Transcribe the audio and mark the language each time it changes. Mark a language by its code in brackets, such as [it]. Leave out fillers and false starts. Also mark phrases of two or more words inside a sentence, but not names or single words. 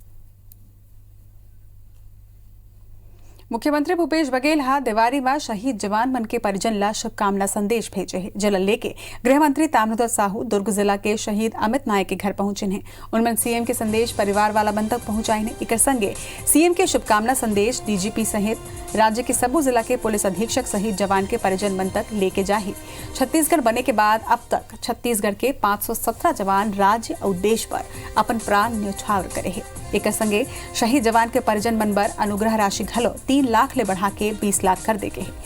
[hne] मुख्यमंत्री भूपेश बघेल दिवारी में शहीद जवान मन के परिजन ला शुभकामना संदेश भेजे है। जल लेके गृह मंत्री ताम्रध्वज साहू दुर्ग जिला के शहीद अमित नायक के घर पहुंचे हैं। उनमें सीएम के संदेश परिवार वाला बन तक पहुंचाए हैं। एक संगे सीएम के शुभकामना संदेश डीजीपी सहित राज्य के सबू जिला के पुलिस अधीक्षक शहीद जवान के परिजन मन तक लेके जाही। छत्तीसगढ़ बने के बाद अब तक छत्तीसगढ़ के 517 जवान राज्य और देश पर अपन प्राण न्यौछावर करे है। एक संगे शहीद जवान के परिजन मन बर अनुग्रह राशि घलो 3 लाख ले बढ़ा के 20 लाख कर देके है।